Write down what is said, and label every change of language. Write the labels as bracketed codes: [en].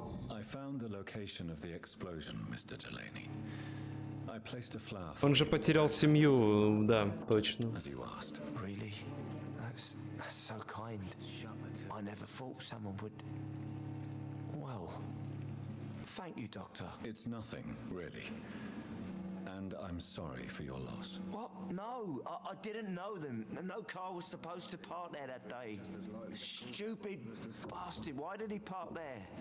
[en] I found the location of the explosion, Mr. Delaney. I placed a flower. [ru] Он же потерял семью, да, точно. [en] As you asked. Really? That's so kind. I never thought someone would... Well, thank you, Doctor. It's nothing, really. And I'm sorry for your loss. What? No, I didn't know them. No car was supposed to park there that day. Stupid bastard, why did he park there?